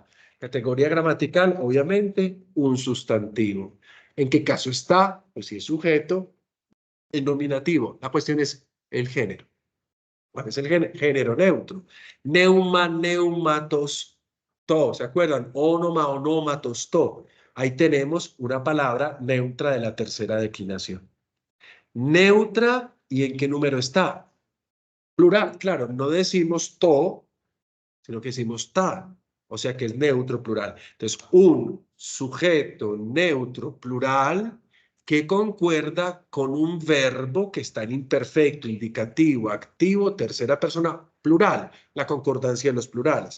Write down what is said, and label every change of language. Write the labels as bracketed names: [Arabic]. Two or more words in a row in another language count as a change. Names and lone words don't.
[Spanish] Categoría gramatical, obviamente, un sustantivo. ¿En qué caso está? Pues si es sujeto, en nominativo. La cuestión es el género. ¿Cuál es el género neutro? [Greek] Νεῦμα, νεύματος, τό. [Spanish] ¿Se acuerdan? [Greek] Ὄνομα, ὀνόματος, τό. [Spanish] Ahí tenemos una palabra neutra de la tercera declinación. Neutra, ¿y en qué número está? Plural, claro, no decimos to, sino que decimos ta. O sea que es neutro plural. Entonces, un sujeto neutro plural que concuerda con un verbo que está en imperfecto, indicativo, activo, tercera persona, plural, la concordancia de los plurales.